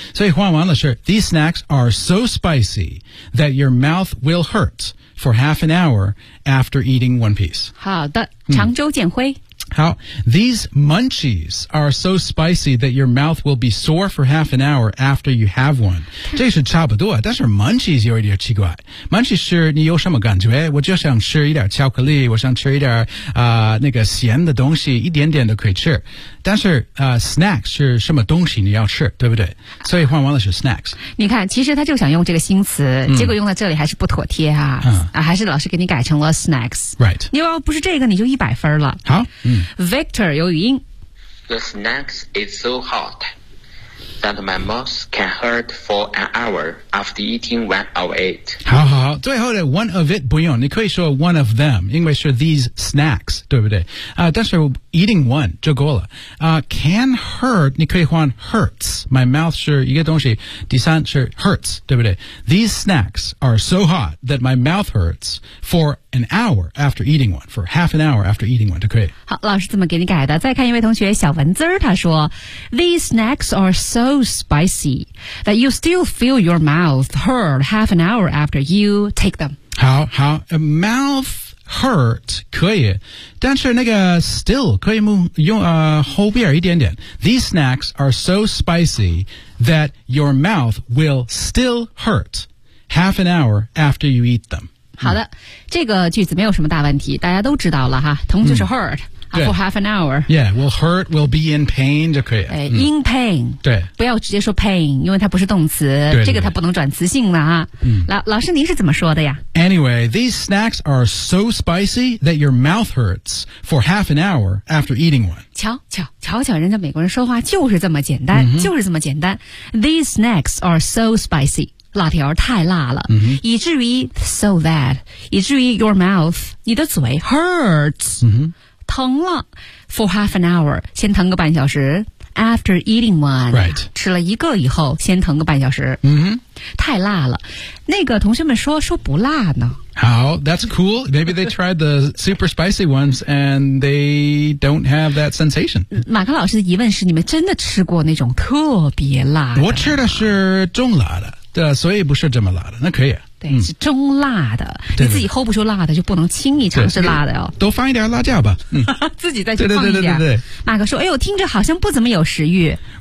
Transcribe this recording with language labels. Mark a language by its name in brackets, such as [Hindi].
[Chinese] 所以换完了是 [English] These snacks are so spicy that your mouth will hurt for half an hour after eating one piece. [Chinese] 好的，常州建辉、 [English] How, these munchies are so spicy that your mouth will be sore for half an hour after you have one. [Chinese] 这是差不多，但是 munchies 有一点奇怪。Munchies 是你有什么感觉？我就想吃一点巧克力，我想吃一点那个咸的东西，一点点都可以吃。但是snacks 是什么东西你要吃，对不对？所以换完了是 snacks。你看，其实他就想用这个新词，结果用在这里还是不妥帖啊，还是老师给你改成了 snacks。 [English] Right. [Chinese] 你要不是这个，你就100分了。好。 Victor 有语音 [English] The snacks is so hot that my mouth can hurt for an hour after eating one of it. [Chinese] 好好好，最后的 [English] one of it [Chinese] 不用，你可以说 [English] one of them， [Chinese] 因为是 [English] these snacks， [Chinese] 对不对？但是 [English] eating one [Chinese] 就够了。 [English] Can hurt [Chinese] 你可以换 hurts， [English] my mouth [Chinese] 是一个东西，第三是 hurts， 对不对？ [English] These snacks are so hot that my mouth hurts for an hour after eating one， for half an hour after eating one [Chinese] 就可以。好，老师怎么给你改的？再看一位同学小文字，他说 [English] These snacks are so spicy that you still feel your mouth hurt half an hour after you take them. [Chinese] 好好， [English] mouth hurt [Chinese] 可以，但是那个 still 可以用后边一点点。 [English] These snacks are so spicy that your mouth will still hurt half an hour after you eat them. [Chinese] 好的，这个句子没有什么大问题，大家都知道了哈。疼就是 [English] hurt for half an hour. Yeah, will hurt, will be in pain [Chinese] 就可以。 [English] In pain. [Chinese] 对，不要直接说 pain， 因为它不是动词，对对对，这个它不能转词性了哈。老师您是怎么说的呀 [English] ？Anyway, these snacks are so spicy that your mouth hurts for half an hour after eating one. [Chinese] 瞧瞧，人家美国人说话就是这么简单， [English] These snacks are so spicy. [Chinese] 辣条太辣了、以至于 [English] so that [Chinese] 以至于 [English] your mouth [Chinese] 你的嘴 hurts、疼了 [English] for half an hour [Chinese] 先疼个半小时 [English] after eating one、 right. [Chinese] 吃了一个以后先疼个半小时、太辣了那个同学们说不辣呢 [English] 好 that's cool maybe they tried the super spicy ones and they don't have that sensation [Chinese] 马克老师的疑问是你们真的吃过那种特别辣的我吃的是中辣的对，所以不是这么辣的，那可以。对，是中辣的，对，你自己 hold 不住辣的，就不能轻易尝试辣的哦。多放一点辣椒吧，自己再去放一点。对，马克说：“哎呦，听着好像不怎么有食欲。”